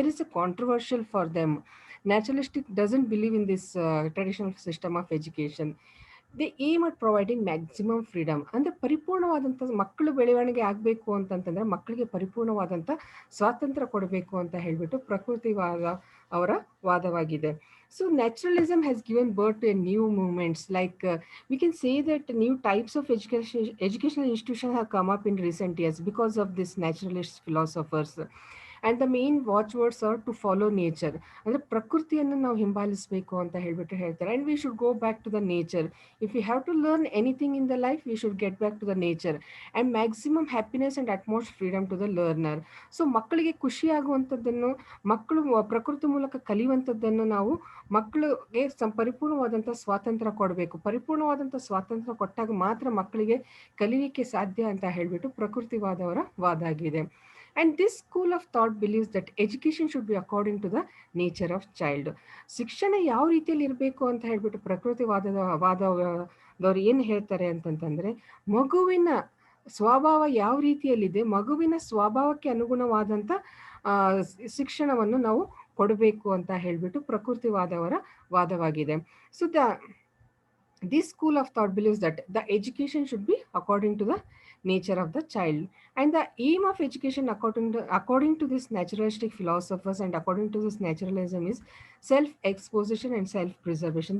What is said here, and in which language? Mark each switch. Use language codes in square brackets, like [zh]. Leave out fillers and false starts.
[en] There is a controversial for them. Naturalistic doesn't believe in this traditional system of education. They aim at providing maximum freedom. [kn] ಅಂದರೆ ಪರಿಪೂರ್ಣವಾದಂಥ ಮಕ್ಕಳು ಬೆಳವಣಿಗೆ ಆಗಬೇಕು ಅಂತಂತಂದರೆ ಮಕ್ಕಳಿಗೆ ಪರಿಪೂರ್ಣವಾದಂಥ ಸ್ವಾತಂತ್ರ್ಯ ಕೊಡಬೇಕು ಅಂತ ಹೇಳಿಬಿಟ್ಟು ಪ್ರಕೃತಿವಾದ ಅವರ ವಾದವಾಗಿದೆ. [en] So naturalism has given birth to a new movements, like we can say that new types of educational institutions have come up in recent years because of this naturalist philosophers. And the main watchwords are to follow nature. [kn] ಅಂದರೆ ಪ್ರಕೃತಿಯನ್ನು ನಾವು ಹಿಂಬಾಲಿಸಬೇಕು ಅಂತ ಹೇಳ್ಬಿಟ್ಟು ಹೇಳ್ತಾರೆ. [en] And we should go back to the nature. If we have to learn anything in the life, we should get back to the nature. And maximum happiness and utmost freedom to the learner. [kn] So ಮಕ್ಕಳಿಗೆ ಖುಷಿಯಾಗುವಂಥದ್ದನ್ನು, ಮಕ್ಕಳು ಪ್ರಕೃತಿ ಮೂಲಕ ಕಲಿಯುವಂಥದ್ದನ್ನು ನಾವು ಮಕ್ಕಳಿಗೆ ಪರಿಪೂರ್ಣವಾದಂಥ ಸ್ವಾತಂತ್ರ್ಯ ಕೊಡಬೇಕು. ಪರಿಪೂರ್ಣವಾದಂಥ ಸ್ವಾತಂತ್ರ್ಯ ಕೊಟ್ಟಾಗ ಮಾತ್ರ ಮಕ್ಕಳಿಗೆ ಕಲಿಯಲಿಕ್ಕೆ ಸಾಧ್ಯ ಅಂತ ಹೇಳಿಬಿಟ್ಟು ಪ್ರಕೃತಿವಾದವರ ವಾದ ಆಗಿದೆ. [en] And this school of thought believes that education should be according to the nature of child. [kn] ಶಿಕ್ಷಣ ಯಾವ ರೀತಿಯಲ್ಲಿ ಇರಬೇಕು ಅಂತ ಹೇಳ್ಬಿಟ್ಟು ವಾದದವ್ರು ಏನು ಹೇಳ್ತಾರೆ ಅಂತಂತಂದರೆ, ಮಗುವಿನ ಸ್ವಭಾವ ಯಾವ ರೀತಿಯಲ್ಲಿದೆ, ಮಗುವಿನ ಸ್ವಭಾವಕ್ಕೆ ಅನುಗುಣವಾದಂಥ ಶಿಕ್ಷಣವನ್ನು ನಾವು ಕೊಡಬೇಕು ಅಂತ ಹೇಳಿಬಿಟ್ಟು ಪ್ರಕೃತಿವಾದವರ ವಾದವಾಗಿದೆ. [en] So this school of thought believes that the education should be according to the nature of the child, and the aim of education according to this naturalistic philosophers and according to this naturalism is self-exposition and self-preservation.